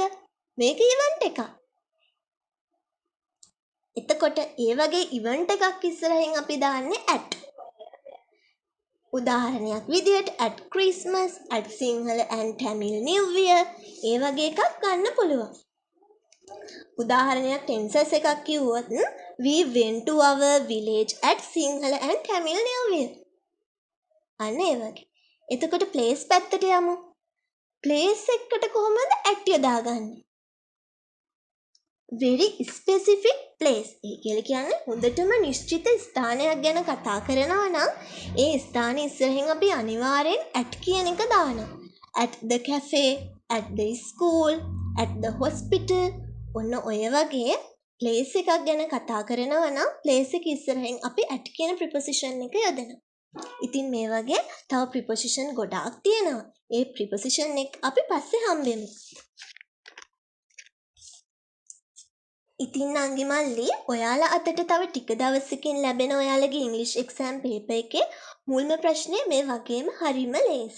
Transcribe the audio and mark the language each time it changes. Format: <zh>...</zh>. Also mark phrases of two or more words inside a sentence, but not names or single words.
<si>මේක event එකක්. එතකොට ඒ වගේ event එකක් ඉස්සරහින් අපි දාන්නේ at. උදාහරණයක් විදියට</si> <en>at Christmas, at Sinhala and Tamil New Year</en> <si>ඒ වගේ එකක් ගන්න පුළුවන්. උදාහරණයක් tenses එකක් කිව්වොත්</si> <en>we went to our village at Sinhala and Tamil New Year.</en> <si>අන්න ඒ වගේ. එතකොට place පැත්තට යමු. place එකට කොහොමද at යොදාගන්නේ?</si> <en>very specific place.</en> <si>ඒ කියලා කියන්නේ හොඳටම නිශ්චිත ස්ථානයක් ගැන කතා කරනවා නම් ඒ ස්ථානයේ ඉස්සරහින් අපි අනිවාර්යෙන් at කියන එක දානවා.</si> <en>at the cafe, at the school, at the hospital.</en> <si>ඔන්න ඔය වගේ place එකක් ගැන කතා කරනවා නම් place එක ඉස්සරහින් අපි at කියන preposition එක යොදනවා. ඉතින් මේ වගේ තව preposition ගොඩාක් තියෙනවා. ඒ preposition එක අපි පස්සේ හම්බෙමු. ඉතින් නංගි මල්ලි ඔයාලා අතට තව ටික දවසකින් ලැබෙන ඔයාලගේ ඉංග්‍රීසි</si> <en>exam paper</en> <si>එකේ මුල්ම ප්‍රශ්නේ මේ වගේම හරිම ලේසි.</si>